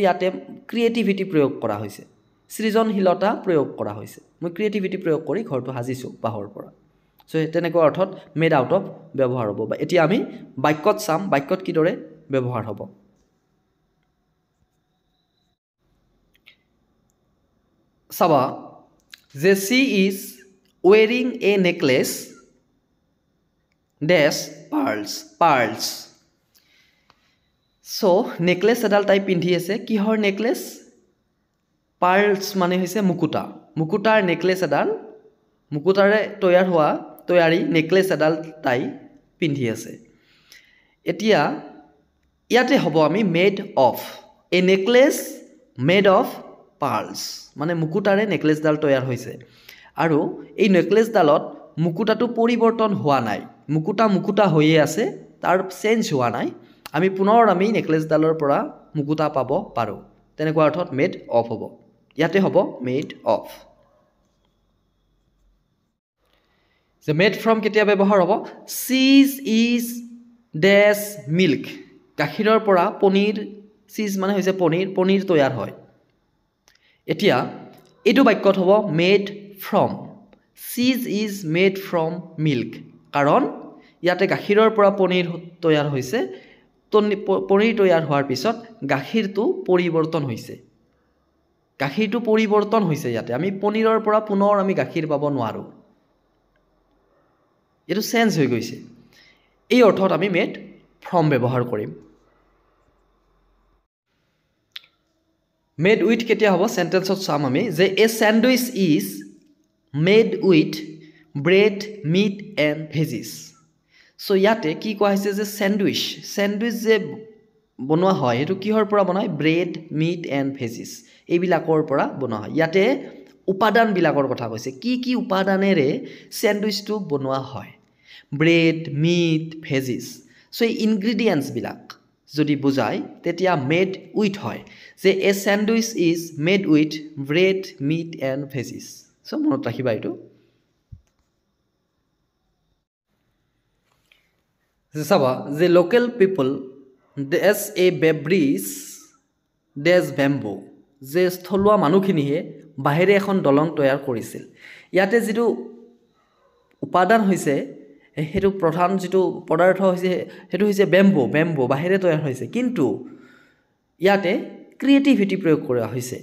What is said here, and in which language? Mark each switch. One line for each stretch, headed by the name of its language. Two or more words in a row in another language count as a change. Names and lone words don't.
Assamese: ইয়াতে ক্ৰিয়েটিভিটি প্ৰয়োগ কৰা হৈছে সৃজনশীলতা প্ৰয়োগ কৰা হৈছে মই ক্ৰিয়েটিভিটি প্ৰয়োগ কৰি ঘৰটো সাজিছো বাহৰ পৰা সো তেনেকুৱা অৰ্থত
English: made out of
Assamese: ব্যৱহাৰ হ'ব বা এতিয়া আমি বাক্যত চাম বাক্যত কিদৰে ব্যৱহাৰ হ'ব Saba, যে
English: she is wearing a necklace dash pearls.
Assamese: So, necklace এডাল তাই পিন্ধি আছে কিহৰ necklace? Pearls মানে হৈছে মুকুতাৰ necklace এডাল মুকুতাৰে তৈয়াৰী necklace এডাল তাই পিন্ধি আছে এতিয়া ইয়াতে হ'ব আমি
English: made of a necklace made of pearls
Assamese: মানে মুকুতাৰে নেকলেছ ডাল তৈয়াৰ হৈছে আৰু এই নেকলেছ ডালত মুকুতাটো পৰিৱৰ্তন হোৱা নাই মুকুতা হৈয়ে আছে তাৰ চেঞ্জ হোৱা নাই আমি পুনৰ নেকলেছ ডালৰ পৰা মুকুতা পাব পাৰো তেনেকুৱা অৰ্থত
English: made of
Assamese: হ'ব ইয়াতে হ'ব
English: made of
Assamese: যে
English: made from
Assamese: কেতিয়া ব্যৱহাৰ হ'ব
English: cheese is dash milk
Assamese: গাখীৰৰ পৰা পনীৰ cheese মানে হৈছে পনীৰ তৈয়াৰ হয় এতিয়া এইটো বাক্যত হ'ব
English: made from cheese is made from milk
Assamese: কাৰণ ইয়াতে গাখীৰৰ পৰা পনীৰ তৈয়াৰ হৈছে পনীৰ তৈয়াৰ হোৱাৰ পিছত গাখীৰটো পৰিৱৰ্তন হৈছে ইয়াতে আমি পনীৰৰ পৰা পুনৰ আমি গাখীৰ পাব নোৱাৰো এটো চেঞ্জ হৈ গৈছে এই অৰ্থত আমি
English: made from
Assamese: ব্যৱহাৰ কৰিম
English: Made with
Assamese: কেতিয়া হ'ব সেন্টেন্সত চাম আমি যে
English: a sandwich is made with bread meat and veggies
Assamese: সো ইয়াতে কি কোৱা হৈছে যে স্যান্ডউইচ যে বনোৱা হয় এটো কিহৰ পৰা বনায়
English: bread meat and veggies
Assamese: এইবিলাকৰ পৰা বনোৱা হয় ইয়াতে উপাদান বিলাকৰ কথা কৈছে কি উপাদানেৰে স্যান্ডউইচটো বনোৱা হয়
English: bread meat veggies
Assamese: সো এই ইনগ্ৰেডিয়েন্টস বিলাক যদি বুজায় তেতিয়া
English: made with
Assamese: হয় যে
English: a sandwich is made with bread meat and veggies
Assamese: সো মনত ৰাখিবা এইটো চাবা যে
English: local people days a bridge days bamboo,
Assamese: যে স্থলুৱা মানুহখিনিয়ে বাঁহেৰে এখন দলং তৈয়াৰ কৰিছিল। ইয়াতে যিটো উপাদান হৈছে সেইটো প্ৰধান যিটো পদাৰ্থ হৈছে সেইটো হৈছে বেম্বো বাঁহেৰে তৈয়াৰ হৈছে, কিন্তু ইয়াতে ক্ৰিয়েটিভিটি প্ৰয়োগ কৰা হৈছে।